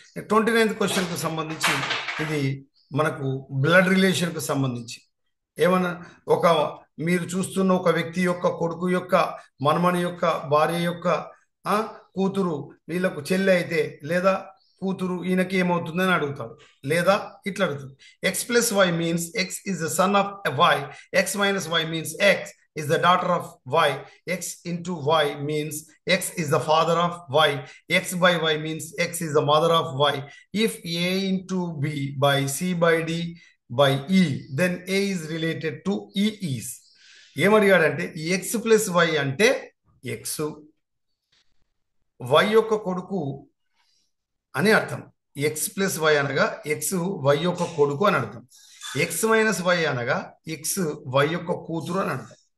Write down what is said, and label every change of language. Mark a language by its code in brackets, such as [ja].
[te] 29th question కు సంబంధించి ఇది మనకు బ్లడ్ రిలేషన్ కు సంబంధించి ఏమన్నా మీరు చూస్తున్న ఒక వ్యక్తి యొక్క కొడుకు యొక్క మనమని యొక్క భార్య యొక్క కూతురు వీళ్ళకు చెల్లి అయితే లేదా కూతురు ఈయనకి ఏమవుతుందని అడుగుతాడు, లేదా ఇట్లా అడుగుతుంది. [en] X+Y means X is the son of Y, X-Y means X is the daughter of Y, X into Y means X is the father of Y, X by Y means X is the mother of Y. If A into B by C by D by E, then A is related to E is. [te] ఏమడిగాడంటే X+Y అంటే X Y యొక్క కొడుకు అని అర్థం. X+Y అనగా X Y యొక్క కొడుకు అని అర్థం. X-Y అనగా X Y యొక్క కూతురు అని అర్థం.